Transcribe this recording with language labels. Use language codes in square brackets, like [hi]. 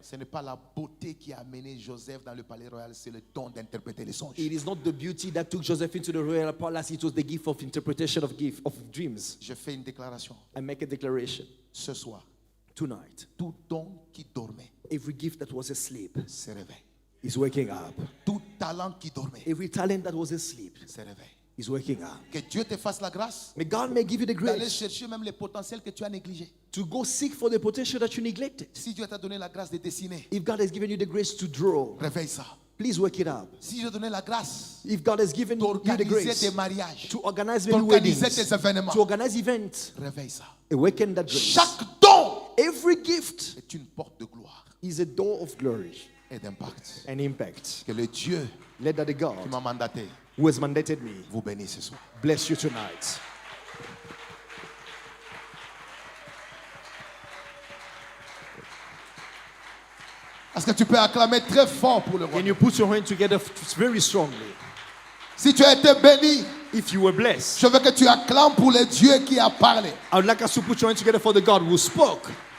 [fr] Ce n'est pas la beauté qui a amené Joseph dans le palais royal, c'est le don d'interpréter les songes. [en] It is not the beauty that took Joseph into the royal palace, it was the gift of interpretation of dreams. [fr] Je fais une déclaration. [en] I make a declaration [fr] Ce soir, [en] tonight. [fr] tout don qui dormait [en] Every gift that was asleep [fr] se réveille. [en] is waking up. [fr] Tout talent qui dormait [en] Every talent that was asleep [fr] se réveille. [en] is waking up. [fr] Que Dieu te fasse la grâce [en] May God may give you the [fr] d'aller [en] grace [fr] chercher même les potentiels que tu as négligés. [en] to go seek for the potential that you neglected. [fr] Si Dieu t'a donné la grâce de dessiner, [en] If God has given you the grace to draw, [fr] réveille ça. [en] please wake it up. [fr] Si Dieu t'a donné la grâce [en] If God has given you the [fr] d'organiser [en] grace [fr] tes mariages, [en] to organize many [fr] d'organiser [en] weddings, [fr] tes événements, [en] to organize events, [fr] réveille ça. [en] awaken that grace. [fr] Chaque don [en] Every gift [fr] est une porte de gloire [en] is a door of glory [fr] et d'impact. [en] and impact. [fr] Que le Dieu [en] Let that the [fr] qui [en] God [fr] m'a mandaté [en] who has mandated me [fr] vous bénisse ce soir. [en] bless you tonight. [fr] Est-ce que tu peux acclamer très fort pour le roi? [en] Can you put your hand together very strongly? [fr] Si tu as été béni, [en] If you were blessed, [fr] je veux que tu acclames pour le Dieu qui a parlé. [en] I would like us to put your hand together for the God who spoke.